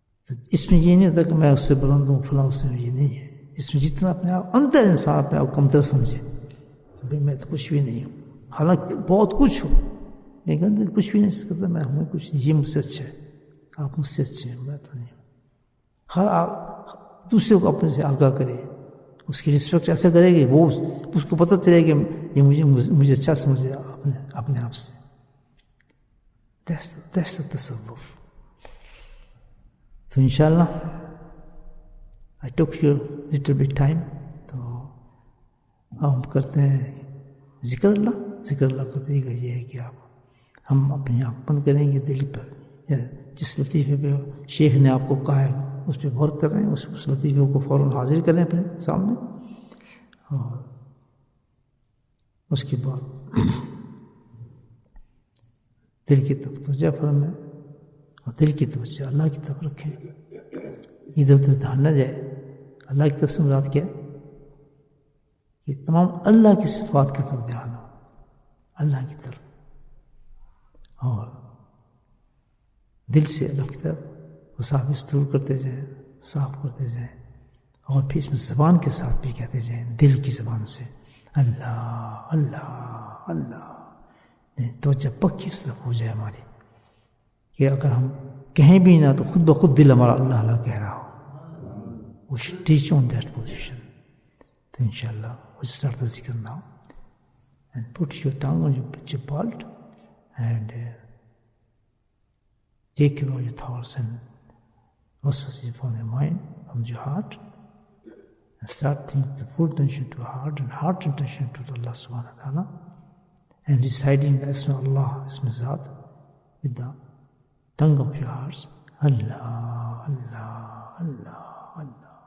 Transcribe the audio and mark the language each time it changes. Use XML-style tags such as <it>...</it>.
<ur>تو اس میں یہ نہیں ہوتا کہ میں اس سے بلند ہوں فلاں, اس سے یہ نہیں ہے. اس میں جتنا اپنے آپ اندر انسان اپنے آپ کمتر سمجھے, بھائی میں تو کچھ بھی نہیں ہوں, حالانکہ بہت کچھ ہوں, لیکن اندر کچھ بھی نہیں سکتا, میں ہوں کچھ نہیں, یہ مجھ سے اچھا ہے, آپ مجھ سے اچھے ہیں, میں تو نہیں ہوں. ہر دوسرے کو اپنے سے آگاہ کرے, اس کی رسپیکٹ ایسا کرے کہ وہ اس کو پتہ چلے کہ یہ مجھے اچھا سمجھے اپنے آپ سے.</ur> <en>That's the تصوف. تو انشاءاللہ I took you little bit time.</en> <ur>تو ہم کرتے ہیں ذکر اللہ. ذکر اللہ کا طریقہ یہ ہے کہ ہم اپنی آنکھ بند کریں گے, دل پر یا جس لطیفے پہ شیخ نے آپ کو کہا ہے اس پہ غور کر رہے ہیں, اس لطیفے کو فوراً حاضر کریں اپنے سامنے, اور اس کے بعد دل کی طرف توجہ فرمائیں اور دل کی توجہ اللہ کی طرف رکھیں, ادھر ادھر دھیان نہ جائے. اللہ کی طرف سے مراد کیا ہے کہ تمام اللہ کی صفات کی طرف دھیان ہو, اللہ کی طرف, اور دل سے اللہ کی طرف وہ صاف استور کرتے جائیں, صاف کرتے جائیں, اور پھر اس میں زبان کے ساتھ بھی کہتے جائیں, دل کی زبان سے اللہ اللہ اللہ. توجہ پکی اس طرف ہو جائے ہماری کہ اگر ہم کہیں بھی نہ تو خود بخود دل ہمارا اللہ اللہ کہہ رہا ہو.</ur> <en>We should teach on that position. تو inshallah we'll start the zikr now, and put your tongue on your palm and take away your thoughts and waswas from your mind, from your heart, and start thinking the full attention to heart and heart intention to Allah subhanahu wa ta'ala, and reciting the Isma Allah, Isma Zat with the tongue of your hearts. Allah, Allah, Allah, Allah.</en>